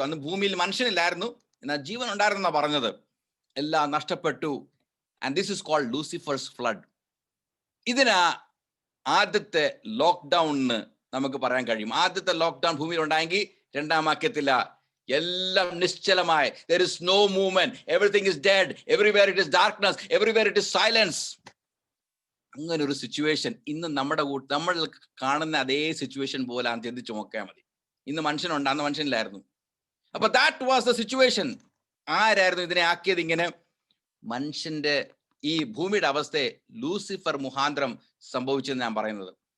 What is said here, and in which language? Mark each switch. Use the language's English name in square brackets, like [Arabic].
[Malayalam] അന്ന് ഭൂമിയിൽ മനുഷ്യനില്ലായിരുന്നു, എന്നാൽ ജീവൻ ഉണ്ടായിരുന്നാ പറഞ്ഞത്. എല്ലാം നഷ്ടപ്പെട്ടു. [English] And this is called Lucifer's flood. [Malayalam] ഇതിനാ ആദ്യത്തെ ലോക്ക്ഡൌൺ നമുക്ക് പറയാൻ കഴിയും. ആദ്യത്തെ ലോക്ക്ഡൌൺ ഭൂമിയിൽ ഉണ്ടായെങ്കിൽ 2-ാം വാക്യത്തില എല്ലാം നിശ്ചലമായി. [English] there is no movement, everything is dead, everywhere it is darkness, everywhere it is silence. [Malayalam] അങ്ങനെ ഒരു സിറ്റുവേഷൻ ഇന്ന് നമ്മൾ കാണുന്ന അതേ സിറ്റുവേഷൻ പോലെ ചിന്തിച്ചു നോക്കിയാൽ മതി. ഇന്ന് മനുഷ്യനുണ്ട്, അന്ന് മനുഷ്യനില്ലായിരുന്നു. അപ്പൊ [English] That was the situation. [Malayalam] ആരായിരുന്നു ഇതിനെ ആക്കിയത് ഇങ്ങനെ? മനുഷ്യന്റെ ഈ ഭൂമിയുടെ അവസ്ഥയെ ലൂസിഫർ മുഖാന്തരം സംഭവിച്ചെന്ന് ഞാൻ പറയുന്നത്.